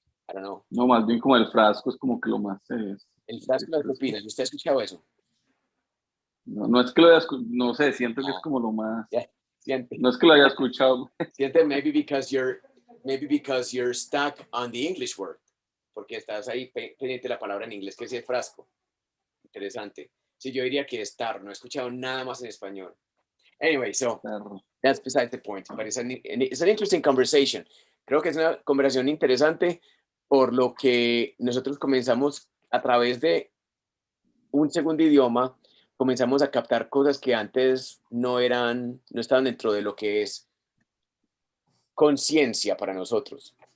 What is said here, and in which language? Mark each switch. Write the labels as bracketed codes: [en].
[en] I don't know. [es] No, más bien como el frasco es como que lo más es. El frasco de las propinas, ¿usted ha escuchado eso? No es que lo haya escuchado, no sé, siento que es como lo más. Yeah. Siente. No es que lo haya escuchado. [en] Siente, maybe because you're stuck on the English word. [es] Porque estás ahí pendiente de la palabra en inglés, que es el frasco. Interesante. Sí, yo diría que estar. No he escuchado nada más en español. [en] Anyway, so that's beside the point. But it's an interesting conversation. [es] Creo que es una conversación interesante por lo que nosotros comenzamos a través de un segundo idioma, comenzamos a captar cosas que antes no estaban dentro de lo que es conciencia para nosotros.